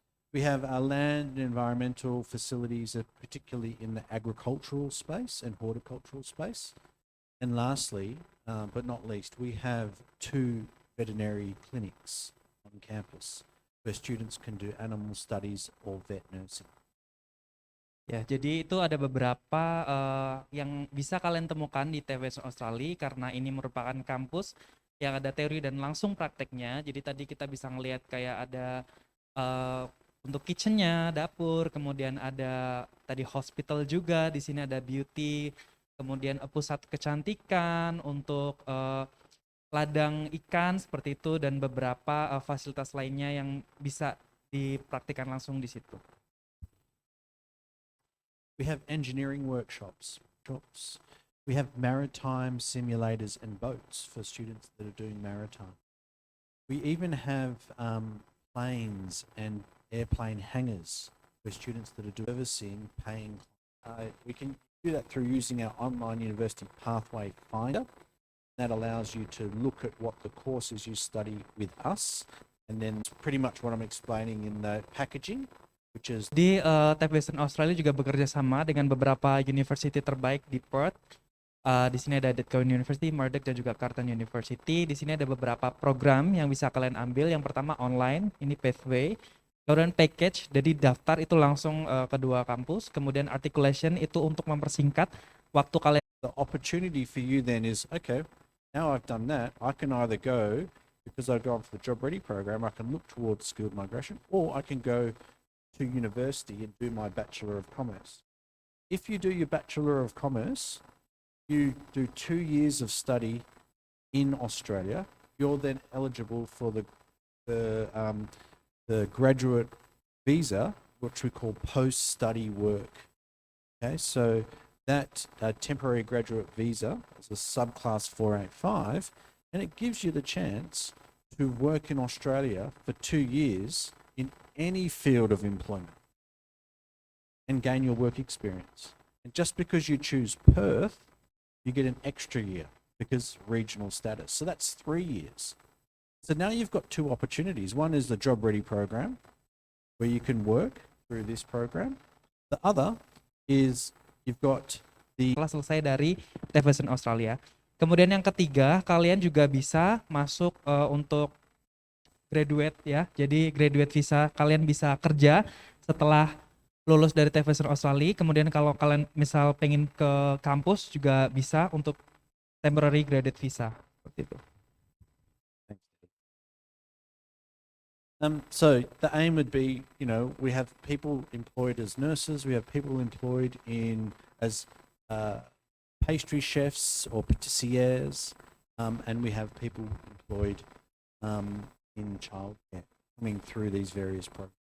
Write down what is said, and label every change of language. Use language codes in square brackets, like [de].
[en] We have our land and environmental facilities, particularly in the agricultural space and horticultural space. And lastly, but not least, we have 2 veterinary clinics on campus where students can do animal studies or vet nursing. [id] Ya, jadi itu ada beberapa yang bisa kalian temukan di TAFE Western Australia karena ini merupakan kampus yang ada teori dan langsung prakteknya. Jadi tadi kita bisa ngelihat kayak ada untuk kitchennya, dapur, kemudian ada tadi hospital juga, di sini ada beauty, kemudian pusat kecantikan untuk ladang ikan seperti itu dan beberapa fasilitas lainnya yang bisa dipraktikkan langsung di situ. [en] We have engineering workshops. We have maritime simulators and boats for students that are doing maritime. We even have planes and airplane hangars for students that are doing servicing, paying. We can do that through using our online university pathway finder. That allows you to look at what the courses you study with us, and then pretty much what I'm explaining in the packaging, which is [id] Di TAFE Western Australia juga bekerja sama dengan beberapa university terbaik di Perth. Di sini ada Edith Cowan University, Murdoch dan juga Carleton University. Di sini ada beberapa program yang bisa kalian ambil. Yang pertama online, ini Pathway. Kemudian package, jadi daftar itu langsung ke 2 kampus. Kemudian articulation itu untuk mempersingkat waktu kalian. [en] the opportunity for you then is, okay, now I've done that, I can either go, because I've gone for the job ready program, I can look towards skilled migration, or I can go to university and do my Bachelor of Commerce. If you do your Bachelor of Commerce, you do 2 years of study in Australia, you're then eligible for the graduate visa, which we call post-study work. Okay, so that temporary graduate visa is a subclass 485, and it gives you the chance to work in Australia for 2 years in any field of employment and gain your work experience. And just because you choose Perth, you get an extra year because regional status. So that's 3 years. So now you've got two opportunities. One is the Job Ready program, where you can work through this program. The other is you've got the [id] Setelah selesai dari TAFE Western Australia. Kemudian yang ketiga, kalian juga bisa masuk untuk graduate ya. Jadi graduate visa, kalian bisa kerja setelah lulus dari TAFE Western Australia. Kemudian kalau kalian misal pengen ke kampus juga bisa untuk temporary graduate visa. Seperti itu. [en] So the aim would be, you know, we have people employed as nurses, we have people employed in as pastry chefs or patissiers, and we have people employed in childcare coming through these various programs.